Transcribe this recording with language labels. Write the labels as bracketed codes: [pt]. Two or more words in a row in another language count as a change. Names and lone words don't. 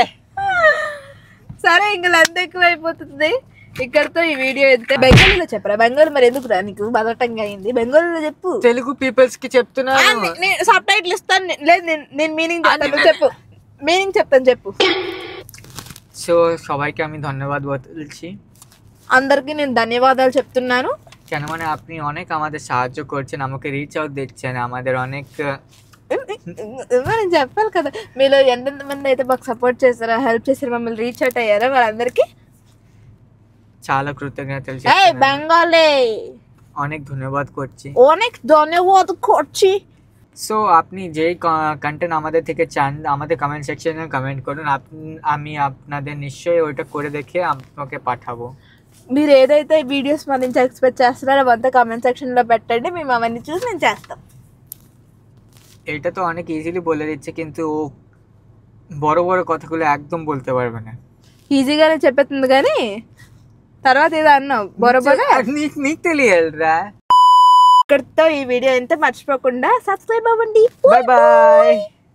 [te] సరే ఇంకా లెంత్ ఎక్కువైపోతుంది, ఇక్కడతో ఈ వీడియో అయితే. బెంగాలీలో చెప్పరా? బెంగాలీ మరి ఎందుకు రా నీకు బదటంగా అయింది? బెంగాలీలో చెప్పు. తెలుగు పీపుల్స్ కి చెప్తున్నాను. సబ్ టైటిల్ ఇస్తాను. లేదు నేను మీనింగ్ చెప్తాను, చెప్పు. మీనింగ్ చెప్తాను, చెప్పు. [bn] సో সবাইকে আমি ধন্যবাদ বলছি, [te] అందరికి నేను ధన్యవాదాలు చెప్తున్నాను. [bn] কেন মানে আপনি অনেক আমাদের সাহায্য করছেন, আমাকে [en] reach out [bn] দিচ্ছেন, আমাদের অনেক [te] మనం చెప్పాలి కదా, మీలో ఎంతమంది అయితే మాకు సపోర్ట్ చేస్తారో, హెల్ప్ చేశారో, మమ్మల్ని [en] reach out [te] అయ్యారో వాళ్ళందరికీ చాలా కృతజ్ఞతలు బెంగాలీ [bn] অনেক ধন্যবাদ করছি। অনেক ধন্যবাদ করছি। সো আপনি যেই কন্টেন্ট আমাদের থেকে চান আমাদের [en] comment section [bn] কমেন্ট করুন, আমি আপনাদের নিশ্চয়ই ওইটা করে দেখে আপনাকে পাঠাবো। [te] మీరు ఏదైతే వీడియోస్ మా నుంచి ఎక్స్పెక్ట్ చేస్తున్నారో అవంతా [en] comment section [te] పెట్టండి, మేము అవన్నీ చూసి నేను చేస్తాం। [bn] এটা তো অনেক ইজিলি বলে দিচ্ছে, কিন্তু ও বড় বড় কথাগুলো একদম বলতে পারবে না। [te] ఈజీగానే చెప్పేస్తుంది కానీ తర్వాత ఏదో అన్నావు బొరబొర నీకు తెలియాలిరా। ఇక్కడితో ఈ వీడియో అయితే మర్చిపోకుండా సబ్స్క్రైబ్ అవ్వండి। [en] bye bye.